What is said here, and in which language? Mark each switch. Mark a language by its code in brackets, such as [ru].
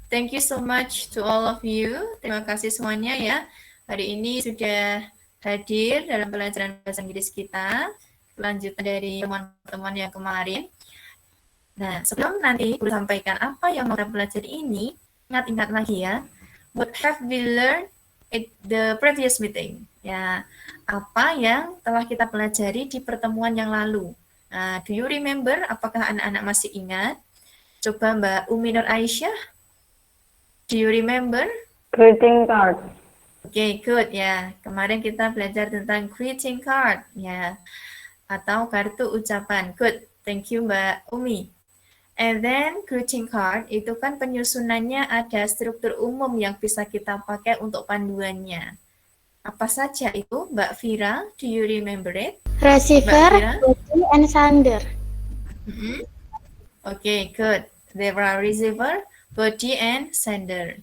[en] Thank you so much to all of you. [id] Terima kasih semuanya ya. Hari ini sudah hadir dalam pelajaran bahasa Inggris kita. Lanjutan dari teman-teman yang kemarin. Nah, sebelum nanti guru sampaikan apa yang mau kita pelajari ini, ingat-ingat lagi ya. [en] What have we learned at the previous meeting? [id] Ya, apa yang telah kita pelajari di pertemuan yang lalu? [en] Nah, do you remember? [id] Apakah anak-anak masih ingat? Coba Mbak Umi Nur Aisyah. [en] Do you remember? Greeting card. Okay, good [id] ya. Kemarin kita belajar tentang greeting card ya, atau kartu ucapan. Good. [en] Thank you Mbak Umi. [id] And then greeting card itu kan penyusunannya ada struktur umum yang bisa kita pakai untuk panduannya. Apa saja itu, Mbak Vira? [en] Do you remember it? Receiver, body, and sender. Okay, good. There are receiver, body, and sender.